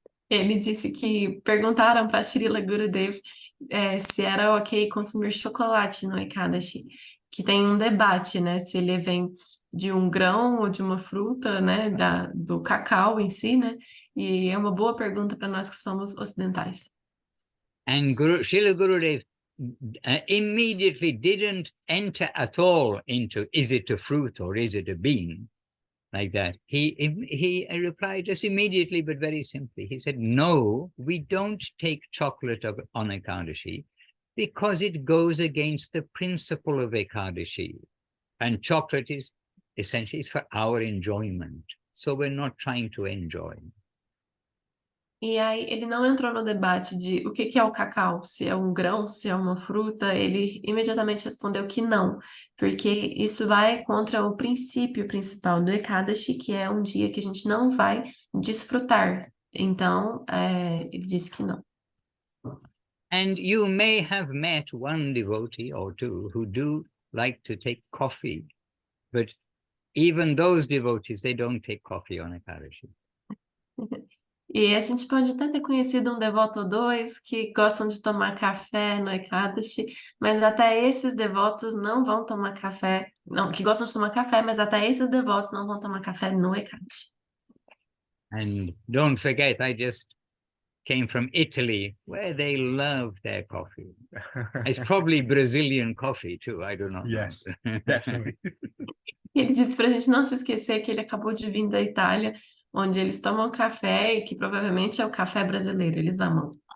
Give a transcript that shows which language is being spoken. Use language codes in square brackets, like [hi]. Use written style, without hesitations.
[pt] Ele disse que perguntaram para Srila Gurudev se era ok consumir chocolate no Ekadashi, que tem um debate, né, se ele vem de um grão ou de uma fruta, né, do cacau em si, né, e é uma boa pergunta para nós que somos ocidentais. [en] And Srila Gurudev immediately didn't enter at all into, is it a fruit or is it a bean? Like that. He replied just immediately, but very simply. He said, no, we don't take chocolate on Ekadashi because it goes against the principle of Ekadashi. And chocolate is essentially for our enjoyment. So we're not trying to enjoy. [pt] E aí ele não entrou no debate de o que é o cacau, se é um grão, se é uma fruta, ele imediatamente respondeu que não, porque isso vai contra o princípio principal do Ekadashi, que é um dia que a gente não vai desfrutar. Então, ele disse que não. [en] And you may have met one devotee or two who do like to take coffee, but even those devotees, they don't take coffee on Ekadashi. [pt] E a gente pode até ter conhecido um devoto ou dois que gostam de tomar café no Ekadashi, mas até esses devotos não vão tomar café, não, que gostam de tomar café, mas até esses devotos não vão tomar café no Ekadashi. [en] And don't forget, I just came from Italy, where they love their coffee. It's probably Brazilian coffee too, I don't know. Yes, definitely. [pt] Ele disse pra gente não se esquecer que ele acabou de vir da Itália, onde eles tomam café e que provavelmente é o café brasileiro, eles amam.